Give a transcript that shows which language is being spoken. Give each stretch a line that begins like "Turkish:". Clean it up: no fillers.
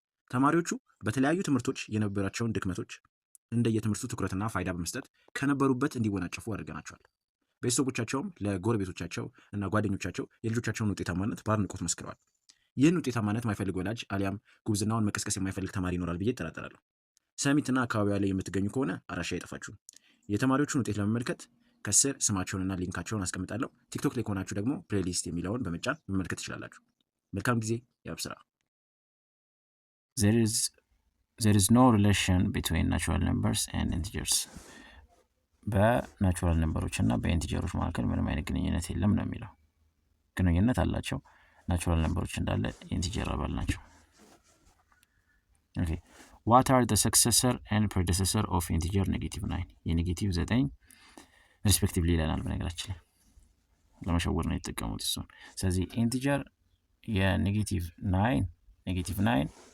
Amharic: ተማሪዎቹ በተለያዩ ትምህርቶች የነበራቸውን ድክመቶች እንደየትምህርቱ ትኩረትና ፋይዳ በመስጠት ከነበሩበት እንዲወናጨፉ አድርገናቸዋል። ቤተሰቦቻቸውም ለጎረቤቶቻቸው እና ጓደኞቻቸው የልጆቻቸውን ውጤታማነት በአድናቆት መስክረዋል። ይህን ውጤታማነት የማይፈልግ ወላጅ አሊያም ጉብዝናውን መቀስቀስ የማይፈልግ ተማሪ ይኖራል ብዬ እጠራጠራለሁ። ሰሚትና አካባቢዋ ላይ የምትገኙ ከሆነ አድራሻ አይጠፋችሁም። የተማሪዎቹን ውጤት ለመመልከት ከስር ስማቸውንና ሊንካቸውን አስቀምጣለሁ። ቲክቶክ ላይ ከሆናችሁ ደግሞ ፕሌሊስት የሚለውን በመጫን መመልከት ትችላላችሁ። መልካም ጊዜ። ያብስራ።
English: There is no relation between natural numbers and integers.
Amharic: በናቹራል ነምበሮች እና በኢንቲጀሮች መካከል ምንም አይነት ግንኙነት የለም ነው የሚለው። ግንኙነት አላቸው። ናቹራል ነምበሮች እንዳለ ኢንቲጀር አባል ናቸው። ኦኬ
English: what are the successor and predecessor of integer -9?
Amharic: የኔጌቲቭ 9 ሪስፔክቲቭሊ ይለናል። በነገራችን ላይ ለመሸወር ነው የተጠቀሙት እሱን። ስለዚህ ኢንቲጀር የኔጌቲቭ 9